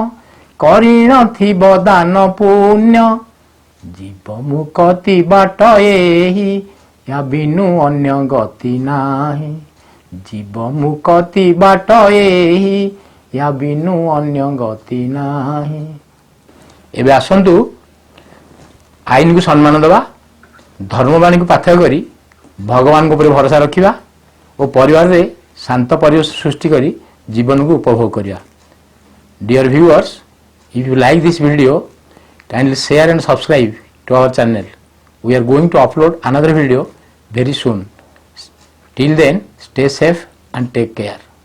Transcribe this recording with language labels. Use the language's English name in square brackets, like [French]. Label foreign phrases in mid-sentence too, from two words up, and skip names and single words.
[Odia] କରିନଥିବ ଦାନ ପୁଣ୍ୟ, ଜୀବ ମୁକତି ବାଟ ଏହି, ୟା ବିନୁ ଅନ୍ୟ ଗତି ନାହିଁ, ଜୀବ ମୁକତି ବାଟ ଏହି, ୟା ବିନୁ ଅନ୍ୟ ଗତି ନାହିଁ। ଏବେ ଆସନ୍ତୁ ଆଇନକୁ ସମ୍ମାନ ଦେବା, ଧର୍ମବାଣୀକୁ ପାଥେୟ କରି ଭଗବାନଙ୍କ ଉପରେ ଭରସା ରଖିବା ଓ ପରିବାରରେ ଶାନ୍ତ ପରିବେଶ ସୃଷ୍ଟି କରି ଜୀବନକୁ ଉପଭୋଗ କରିବା। [English] Dear viewers, if you like this video, kindly share and subscribe to our channel. We are going to upload another video very soon. Till then, stay safe and take care.